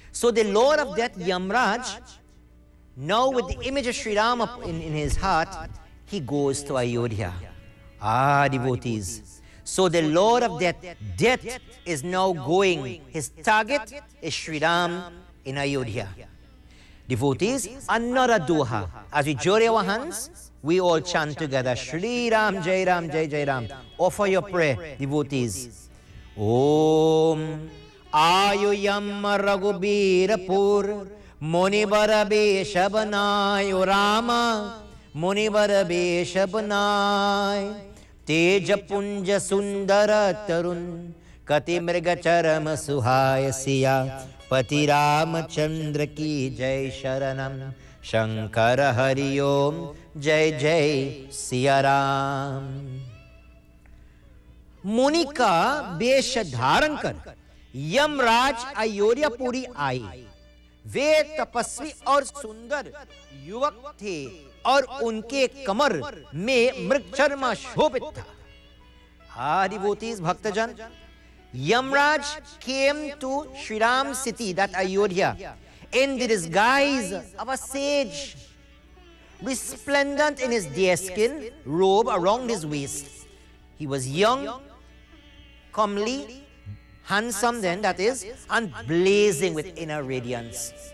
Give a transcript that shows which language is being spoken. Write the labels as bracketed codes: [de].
[en] So the lord of death Yamraj, now with the image of Shri Ram in his heart, he goes to Ayodhya. Ah devotees, so the lord of death, death is now going, his target is Shri Ram in Ayodhya. Devotees, another doha. As we jore our hands, we all chant together, Shri Ram, Jai Ram, Jai Jai Ram. Offer your prayer, devotees. [sa] Om Ayoyam Raghubirapur Munivarabeshabanayo Rama Munivarabeshabanay Tejapunja Sundara Tarun Katimriga Charam Suhaya Siya पति राम चंद्र की जय, शरणम शंकर हरि ओम, जय जय सियाराम। [hi] मुनि का वेश धारण कर यमराज अयोध्यापुरी आए। वे तपस्वी और सुंदर युवक थे और उनके कमर में मृगचर्मा शोभित था। [en] आदिवोतीज भक्तजन, Yamraj came to Shri Ram city, that Ayodhya, in the disguise of a sage, resplendent in his deerskin robe around his waist. He was young, comely, handsome then, that is, and blazing with inner radiance.